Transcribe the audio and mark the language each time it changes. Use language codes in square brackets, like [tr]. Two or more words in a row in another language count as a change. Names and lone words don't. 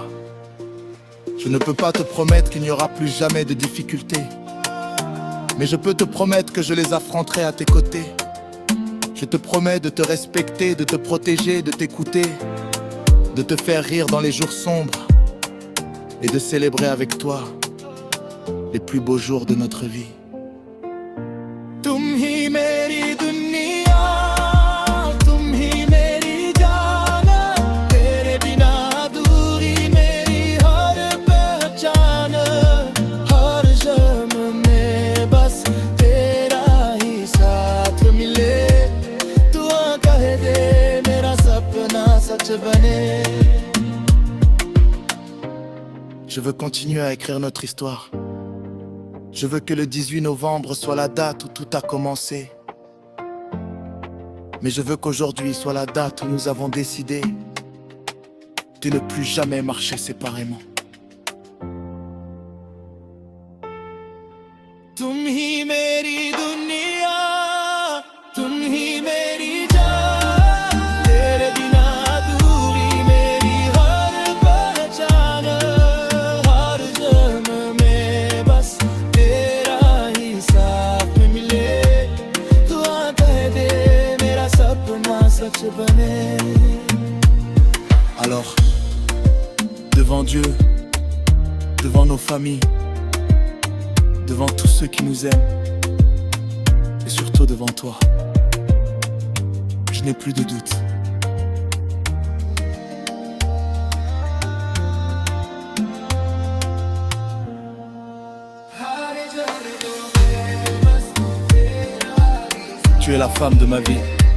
[fr] Je ne peux pas te promettre qu'il n'y aura plus jamais de difficultés, mais je peux te promettre que je les affronterai à tes côtés. Je te promets de te respecter, de te protéger, de t'écouter, de te faire rire dans les jours sombres et de célébrer avec toi les plus beaux jours de notre vie. [hi] तुम ही मेरी दुनिया, तुम ही मेरी जान, तेरे बिना अधूरी मेरी हर पहचान, हर जन्म में बस तेरा ही साथ मिले, तू कह दे मेरा सपना सच बने. [fr] Je veux continuer à écrire notre histoire. Je veux que le 18 novembre soit la date où tout a commencé. Mais je veux qu'aujourd'hui soit la date où nous avons décidé de ne plus jamais marcher séparément. [hi] तुम ही मेरी दुनिया, तुम ही मेरी जान, तेरे बिना अधूरी मेरी हर पहचान, हर जन्म में बस तेरा ही साथ मिले, तू कह दे मेरा सपना सच बने. [fr] Alors, devant Dieu, devant nos familles, devant tous ceux qui nous aiment, et surtout devant toi, je n'ai plus de doute. Tu es la femme de ma vie.